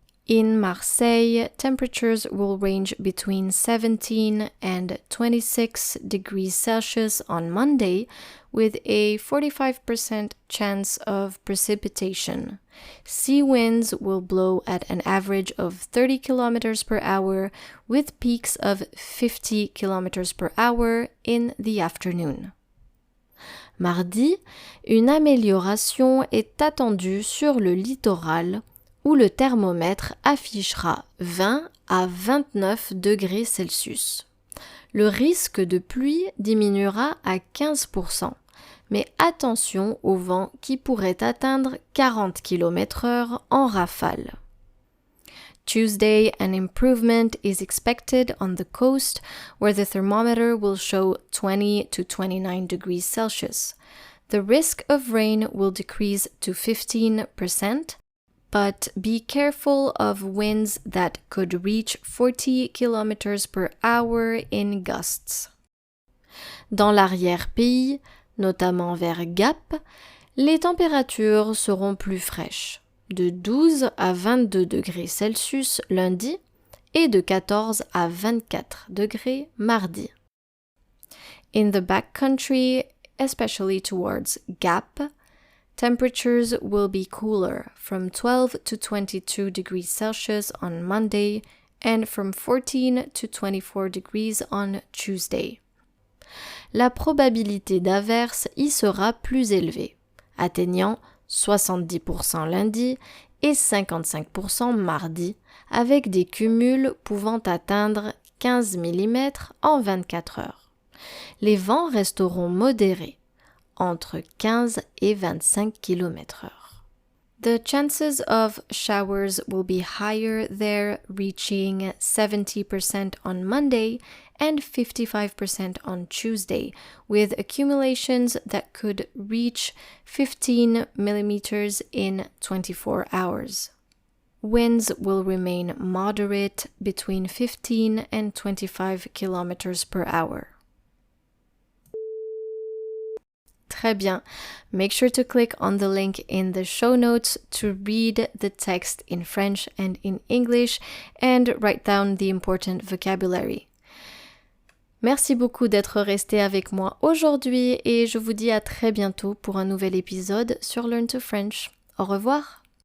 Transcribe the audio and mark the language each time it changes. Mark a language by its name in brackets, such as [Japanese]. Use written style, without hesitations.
[English] In Marseille, temperatures will range between 17 and 26 degrees Celsius on Monday, with a 45% chance of precipitation. Sea winds will blow at an average of 30 km per hour, with peaks of 50 km per hour in the afternoon. [French] Mardi, une amélioration est attendue sur le littoral, où le thermomètre affichera 20 à 29 degrés Celsius. Le risque de pluie diminuera à 15%, mais attention au vent qui pourrait atteindre 40 km/h en rafale. [English] Tuesday, an improvement is expected on the coast, where the thermometer will show 20 to 29 degrees Celsius. The risk of rain will decrease to 15%, but be careful of winds that could reach 40 km per hour in gusts. [French] Dans l'arrière-pays, notamment vers Gap, les températures seront plus fraîches, de 12 à 22 degrés Celsius lundi et de 14 à 24 degrés mardi. [English] In the backcountry, especially towards Gap, temperatures will be cooler, from 12 to 22 degrees Celsius on Monday and from 14 to 24 degrees on Tuesday. [French] La probabilité d'averse y sera plus élevée, atteignant 70% lundi et 55% mardi, avec des cumuls pouvant atteindre 15 mm en 24 heures. Les vents resteront modérés, entre 15 et 25 km/h. [English] The chances of showers will be higher there, reaching 70% on Monday and 55% on Tuesday, with accumulations that could reach 15 millimeters in 24 hours. Winds will remain moderate between 15 and 25 kilometers per hour. [French] Très bien. [English] Make sure to click on the link in the show notes to read the text in French and in English and write down the important vocabulary. [French] Merci beaucoup d'être resté avec moi aujourd'hui et je vous dis à très bientôt pour un nouvel épisode sur Learn to French. Au revoir.